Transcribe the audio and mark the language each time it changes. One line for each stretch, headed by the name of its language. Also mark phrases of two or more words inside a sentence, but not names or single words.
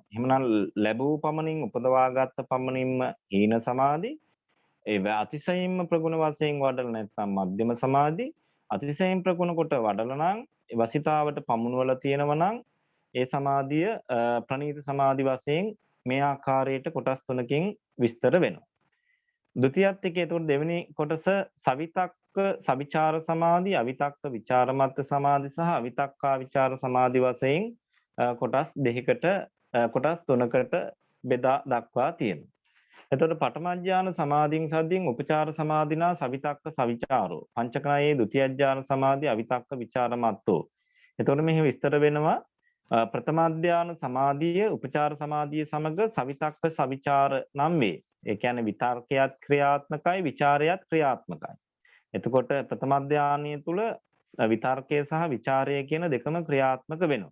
Sinhala: එහෙමනම් ලැබූ පමණින් උපදවාගත් පමණින්ම හීන සමාධි, ඒ අතිශයින්ම ප්‍රගුණ වශයෙන් වඩලා නැත්නම් මධ්‍යම සමාධි, අතිශයින් ප්‍රගුණ කොට වඩලා නම් වසිතාවට පමුණුවලා තියෙනවා නම් ඒ සමාධිය ප්‍රණීත සමාධි වශයෙන් මේ ආකාරයට කොටස් තුනකින් විස්තර වෙනවා. ဒုတိ යත් එකේ එතකොට දෙවෙනි කොටස
Pali: සවිතක්ක සවිචාර සමාධි, අවිතක්ක විචාර මත්ත සමාධි සහ අවිතක්කා විචාර සමාධි
Sinhala: වශයෙන් කොටස් කොටස් තුනකට බෙදා දක්වා තියෙනවා.
Pali: එතකොට පඨම ඥාන සමාධින් සද්දින් උපචාර සමාධිනා සවිතක්ක සවිචාරෝ පංචකනායේ ဒုတိ ඥාන සමාධි අවිතක්ක විචාර මත්තෝ.
Sinhala: එතකොට මෙහි විස්තර වෙනවා ප්‍රථම ධ්‍යාන සමාධිය උපචාර සමාධිය සමග සවිතක්ක සවිචාර නම් වේ. ඒ කියන්නේ විතර්කයත් ක්‍රියාත්මකයි විචාරයත් ක්‍රියාත්මකයි. එතකොට ප්‍රථම ධ්‍යානය තුල විතර්කය සහ විචාරය කියන දෙකම ක්‍රියාත්මක වෙනවා.